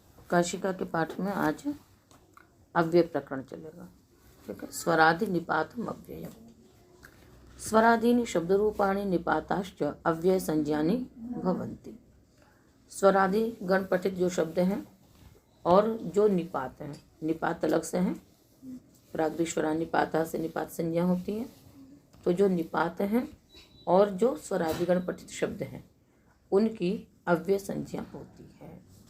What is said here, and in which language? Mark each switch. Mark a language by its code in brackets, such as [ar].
[hi] काशिका के पाठ में आज अव्यय प्रकरण चलेगा। ठीक है। [sa] स्वरादि निपातम अव्ययम। स्वरादीनि शब्दरूपाणि निपाताश्च अव्यय संज्ञानि भवन्ति। [hi] स्वरादि गण पठित जो शब्द हैं और जो निपात हैं, निपात अलग से हैं, प्राग्दिश्वरा निपाता से निपात संज्ञा होती है। तो जो निपात हैं और जो स्वरादि गण पठित शब्द हैं उनकी अव्यय संज्ञा होती है।